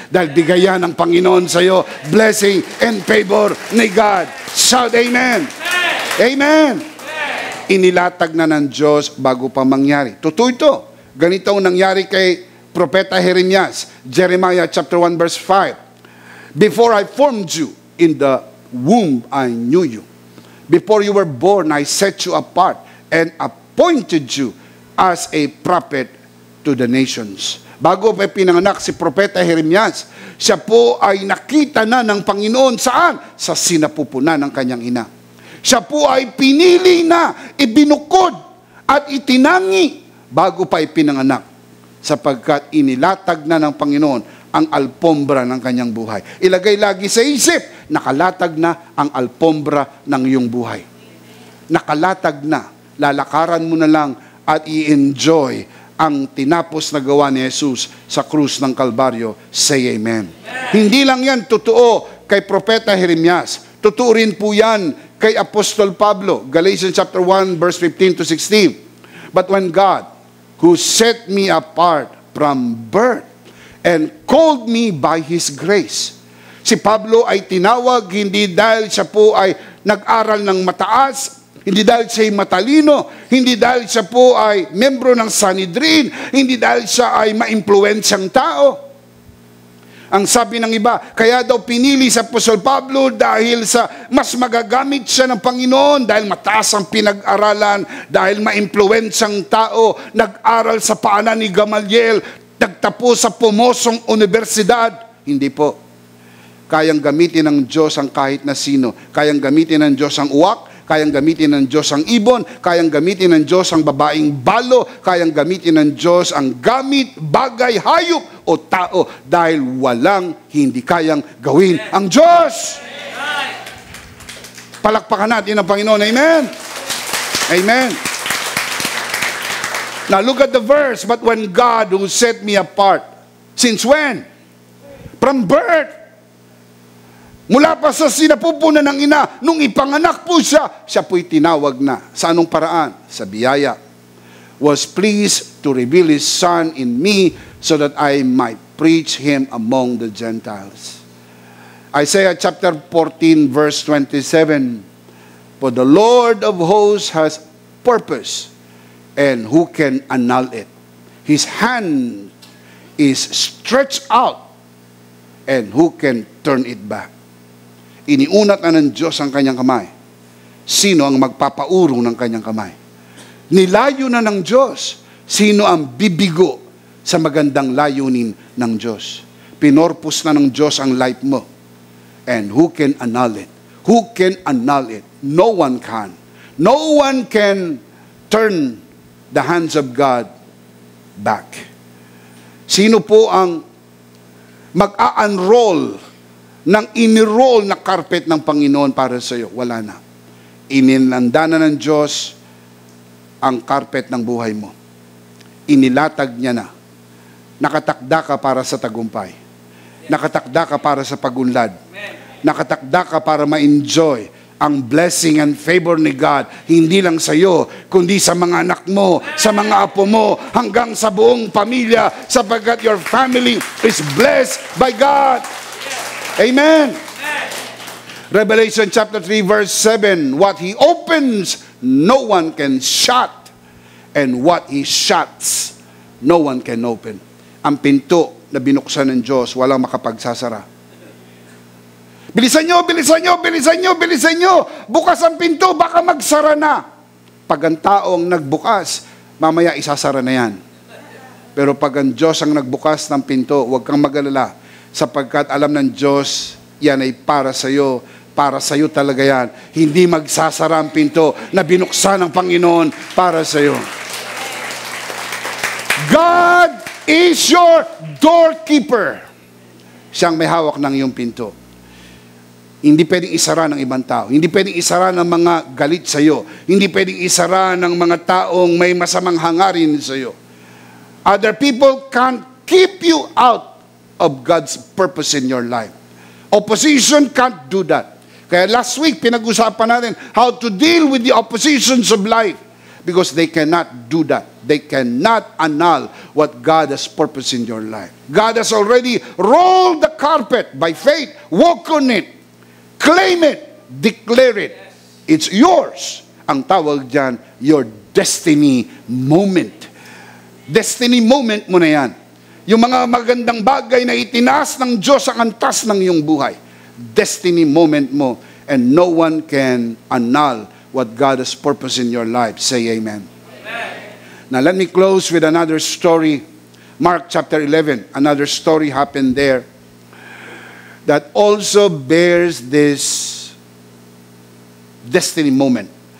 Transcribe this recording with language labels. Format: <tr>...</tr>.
<tl>Dahil bigayan ng Panginoon sa iyo,</tl> <en>blessing and favor</en> <tl>ni God.</tl> <en>Shout amen. Amen.</en> <tl>Inilatag na ng Diyos bago pa mangyari. Totoo ito. Ganito ang nangyari kay Propeta Jeremias.</tl> <en>Jeremiah chapter 1 verse 5. Before I formed you in the womb, I knew you. Before you were born, I set you apart and appointed you as a prophet to the nations.</en> <tl>Bago pa pinanganak si Propeta Jeremias, siya po ay nakita na ng Panginoon saan? Sa sinapupunan ng kanyang ina. Siya po ay pinili na, ibinukod at itinangi bago pa ipinanganak, sapagkat inilatag na ng Panginoon ang alpombra ng kanyang buhay. Ilagay lagi sa isip, nakalatag na ang alpombra ng iyong buhay. Nakalatag na, lalakaran mo na lang at i-enjoy ang tinapos na gawa ni Jesus sa krus ng Kalbaryo.</tl> <en>Say amen.</en> <tl>Hindi lang yan totoo kay Propeta Jeremias. Totoo rin po yan kay Apostol Pablo.</tl> <en>Galatians chapter 1 verse 15 to 16.</en> <tl>But when God, who set me apart from birth and called me by His grace. Si Pablo ay tinawag hindi dahil siya po ay nag-aral ng mataas, hindi dahil siya ay matalino, hindi dahil siya po ay membro ng Sanhedrin, hindi dahil siya ay maimpluwensyang tao. Ang sabi ng iba, kaya daw pinili sa Apostol Pablo dahil sa mas magagamit siya ng Panginoon, dahil mataas ang pinag-aralan, dahil maimpluwensyang tao, nag-aral sa paanan ni Gamaliel, nagtapos sa pumosong universidad. Hindi po. Kayang gamitin ng Diyos ang kahit na sino. Kayang gamitin ng Diyos ang uwak, kayang gamitin ng Diyos ang ibon, kayang gamitin ng Diyos ang babaeng balo, kayang gamitin ng Diyos ang gamit, bagay, hayop o tao dahil walang hindi kayang gawin ang Diyos. Palakpakan natin ang Panginoon. Amen? Amen.</tl> <en>Now look at the verse, but when God who set me apart, since when? From birth.</en> <tl>Mula pa sa sinapupunan ng ina, nung ipanganak po siya, siya po'y tinawag na. Sa anong paraan? Sa biyaya.</tl> <en>Was pleased to reveal His Son in me so that I might preach Him among the Gentiles. Isaiah chapter 14 verse 27. For the Lord of hosts has purpose, and who can annul it? His hand is stretched out, and who can turn it back?</en> <tl>Iniunat na ng Diyos ang kanyang kamay. Sino ang magpapaurong ng kanyang kamay? Nilayo na ng Diyos. Sino ang bibigo sa magandang layunin ng Diyos? Pinorpus na ng Diyos ang life mo.</tl> <en>And who can annul it? Who can annul it? No one can. No one can turn the hands of God back.</en> <tl>Sino po ang mag-a-unroll ng iniroll na carpet ng Panginoon para sa iyo? Wala na. Ininanda na ng Diyos ang carpet ng buhay mo. Inilatag niya na. Nakatakda ka para sa tagumpay. Nakatakda ka para sa pagunlad. Nakatakda ka para ma-enjoy ang</tl> <en>blessing and favor</en> <tl>ni God, hindi lang sa iyo, kundi sa mga anak mo, sa mga apo mo, hanggang sa buong pamilya, sapagkat</tl> <en>your family is blessed by God. Amen. Revelation chapter 3 verse 7, what He opens, no one can shut, and what He shuts, no one can open.</en> <tl>Ang pinto na binuksan ng Diyos, walang makapagsasara. Bilisan nyo, bilisan nyo, bilisan nyo, bilisan nyo. Bukas ang pinto, baka magsara na. Pag ang taong nagbukas, mamaya isasara na yan. Pero pag ang Diyos ang nagbukas ng pinto, huwag kang mag-alala. Sapagkat alam ng Diyos, yan ay para sa iyo. Para sa iyo talaga yan. Hindi magsasara ang pinto na binuksan ng Panginoon para sa iyo.</tl> <en>God is your doorkeeper.</en> <tl>Siyang may hawak ng iyong pinto. Hindi pwedeng isara ng ibang tao. Hindi pwedeng isara ng mga galit sa iyo. Hindi pwedeng isara ng mga taong may masamang hangarin sa iyo.</tl> <en>Other people can't keep you out of God's purpose in your life. Opposition can't do that.</en> <tl>Kaya</tl> <en>last week,</en> <tl>pinag-usapan natin</tl> <en>how to deal with the oppositions of life. Because they cannot do that. They cannot annul what God has purpose in your life. God has already rolled the carpet by faith. Walk on it. Claim it. Declare it. It's yours.</en> <tl>Ang tawag dyan,</tl> <en>your destiny moment.</en> <tl>Destiny moment mo na yan. Yung mga magandang bagay na itinaas ng Diyos ang antas ng iyong buhay. Destiny moment mo.</tl> <en>And no one can annul what God has purpose in your life. Say amen. Amen. Now let me close with another story. Mark chapter 11. Another story happened there that also bears this destiny moment.</en>